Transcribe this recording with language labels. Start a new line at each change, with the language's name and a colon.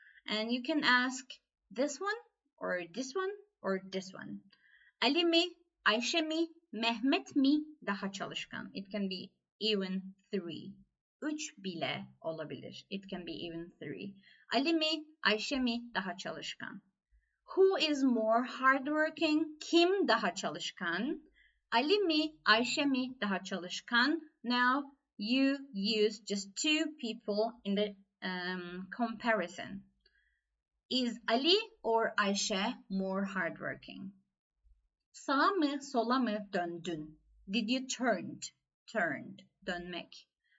English: And you can ask this one or this one or this one.
Turkish: Ali mi, Ayşe mi, Mehmet mi daha çalışkan?
English: It can be even 3.
Turkish: 3 bile olabilir.
English: It can be even 3.
Turkish: Ali mi, Ayşe mi daha çalışkan?
English: Who is more hardworking?
Turkish: Kim daha çalışkan? Ali mi, Ayşe mi daha çalışkan?
English: Now you use just 2 people in the comparison. Is Ali or Ayşe more hardworking?
Turkish: Sağa mı, sola mı döndün?
English: Did you turned,
Turkish: dönmek.